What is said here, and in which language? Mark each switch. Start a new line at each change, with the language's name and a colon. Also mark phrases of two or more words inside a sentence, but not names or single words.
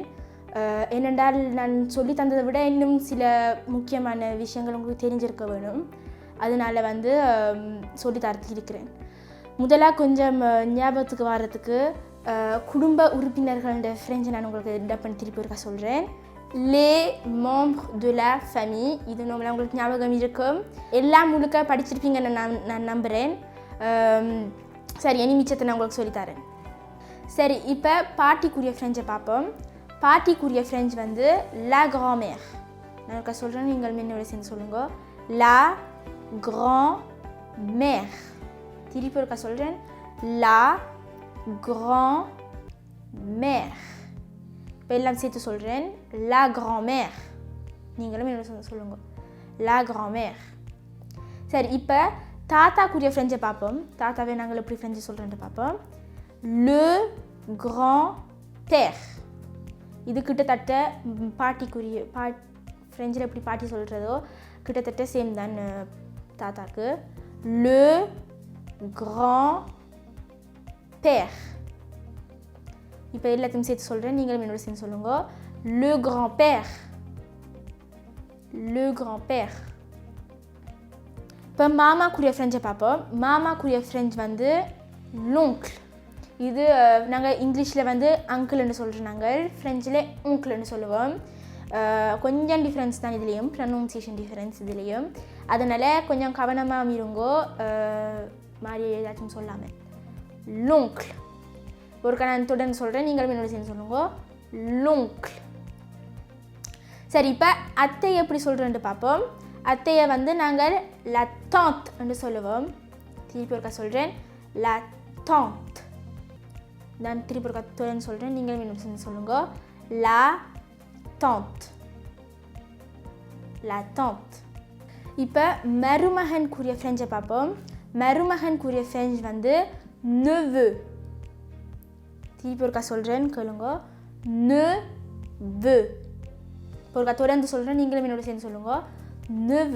Tamil: ஏனென்றால் நான் சொல்லி தந்ததை விட இன்னும் சில முக்கியமான விஷயங்கள் உங்களுக்கு தெரிஞ்சிருக்க வேணும். அதனால் வந்து சொல்லித்தரத்து இருக்கிறேன். முதலாக கொஞ்சம் ஞாபகத்துக்கு வர்றதுக்கு குடும்ப உறுப்பினர்களோட ஃப்ரெஞ்சை நான் உங்களுக்கு டப் பண்ணி திருப்பி ஒருக்கா சொல்கிறேன்.
French: les membres de la famille.
Tamil: இது நம்மள உங்களுக்கு ஞாபகம் இருக்கும், எல்லாம் முழுக்க படிச்சிருப்பீங்கன்னு நான் நம்புகிறேன். சரி, இனி மிச்சத்தை நான் உங்களுக்கு சொல்லித்தரேன். சரி, இப்போ பாட்டிக்குரிய ஃப்ரெஞ்சை பார்ப்போம். பாட்டிக்குரிய ஃப்ரெஞ்ச் வந்து
French: la grand-mère.
Tamil: நான் ஒருக்கா சொல்கிறேன், நீங்கள் என்னோட சேர்ந்து சொல்லுங்க.
French: la grand-mère.
Tamil: திருப்பி ஒருக்கா சொல்கிறேன்,
French: la grand-mère.
Tamil: இப்போ எல்லாம் சேர்த்து சொல்கிறேன்,
French: la grand-mère.
Tamil: நீங்களும் என்ன சொல்லுங்க,
French: la grand-mère.
Tamil: சரி, இப்போ தாத்தாக்குரிய ஃப்ரெஞ்சை பார்ப்போம். தாத்தாவே நாங்கள் எப்படி ஃப்ரெஞ்சு சொல்கிறேன்ட்டு பார்ப்போம்.
French: le grand-père.
Tamil: இது கிட்டத்தட்ட பாட்டிக்குரிய ஃப்ரெஞ்சில் எப்படி பாட்டி சொல்கிறதோ கிட்டத்தட்ட சேம் தான் தாத்தாக்கு.
French: le grand-père.
Tamil: இப்போ எல்லாத்தையும் சேர்த்து சொல்கிறேன், நீங்களும் என்னோட சேர்ந்து சொல்லுங்க.
French: le grand-père. le grand-père.
Tamil: இப்போ மாமாக்குரிய ஃப்ரெஞ்சை பார்ப்போம். மாமாக்குரிய ஃப்ரெஞ்ச் வந்து
French: l'oncle.
Tamil: இது நாங்கள் இங்கிலீஷில் வந்து அங்கிள்னு சொல்கிறோம், நாங்கள் ஃப்ரெஞ்சில் உங்கிள்னு சொல்லுவோம். கொஞ்சம் டிஃப்ரென்ஸ் தான் இதுலேயும்,
English: pronunciation difference
Tamil: இதுலேயும். அதனால் கொஞ்சம் கவனமாக இருங்கோ, மாதிரி ஏதாச்சும் சொல்லாமல்.
French: l'oncle.
Tamil: ஒரு நான் தொடர்ந்து சொல்கிறேன், நீங்களும் என்னோட சேர்ந்து சொல்லுங்க,
French: l'oncle.
Tamil: சரி, இப்போ அத்தை எப்படி சொல்கிறேன்ட்டு பார்ப்போம். அத்தையை வந்து நாங்கள்
French: la tante
Tamil: என்று சொல்லுவோம். திருப்பி ஒருக்கா சொல்கிறேன்,
French: la tante.
Tamil: நான் திருப்பி ஒருக்கா தொடர்ந்து சொல்கிறேன், நீங்களும் என்னோட சேர்ந்து சொல்லுங்க,
French: la tante. la tante. இப்போ மருமகனுக்குரிய ஃப்ரெஞ்சை பார்ப்போம். மருமகனுக்குரிய ஃப்ரெஞ்ச் வந்து neveu. திருப்பி ஒருக்கா சொல்கிறேன், கேளுங்க, neveu. இப்போ ஒருக்கா தொடர்ந்து சொல்கிறேன், நீங்களும் என்னோட சேர்ந்து சொல்லுங்க, neveu.